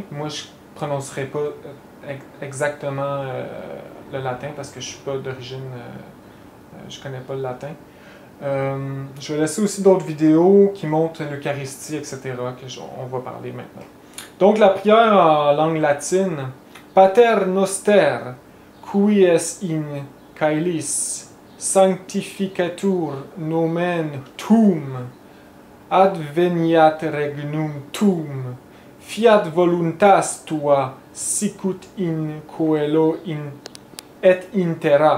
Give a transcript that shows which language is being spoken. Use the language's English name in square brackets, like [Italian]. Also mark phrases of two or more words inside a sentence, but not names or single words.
[French] Moi, je ne prononcerai pas exactement le latin parce que je ne suis pas d'origine, je ne connais pas le latin. Je vais laisser aussi d'autres vidéos qui montrent l'Eucharistie, etc., on va parler maintenant. Donc, la prière en langue latine, [Latin] Pater Noster, qui es in caelis, sanctificatur nomen tuum, adveniat regnum tuum, fiat voluntas tua, sicut in coelo et in terra.